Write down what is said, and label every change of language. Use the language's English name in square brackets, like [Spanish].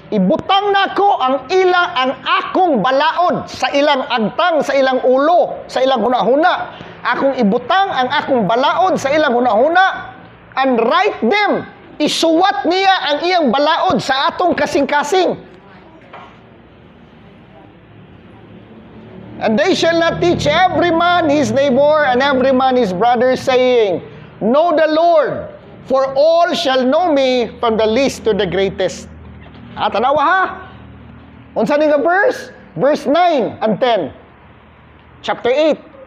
[Cebuano] Ibutang nako ang akong balaod sa ilang agtang, sa ilang ulo, sa ilang hunahuna. Akong ibutang ang akong balaod sa ilang hunahuna, [English] and write them. [Cebuano] Isuwat niya ang iyang balaod sa atong kasing-kasing. [English] And they shall not teach every man his neighbor and every man his brother, saying, Know the Lord, for all shall know me from the least to the greatest. [Cebuano] Tanawa ha? Unsa ni nga verse? [English] Verse 9 and 10. Chapter 8.